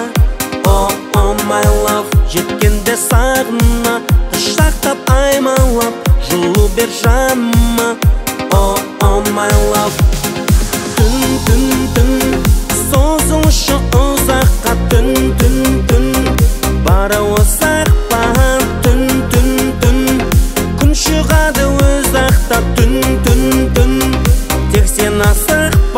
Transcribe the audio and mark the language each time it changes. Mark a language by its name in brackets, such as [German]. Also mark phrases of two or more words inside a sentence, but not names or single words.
[English] Oh my love, [Kazakh] жеткенде сағына, құшақтап аймалап, жылу бер жаныма. [English] Oh my love, [Kazakh] түн, түн, түн, созылшы ұзаққа, түн, түн, түн, бары ұзақ баған, түн, түн, түн, күн шығады ұзақта, түн, түн, түн, тек сен асықпа.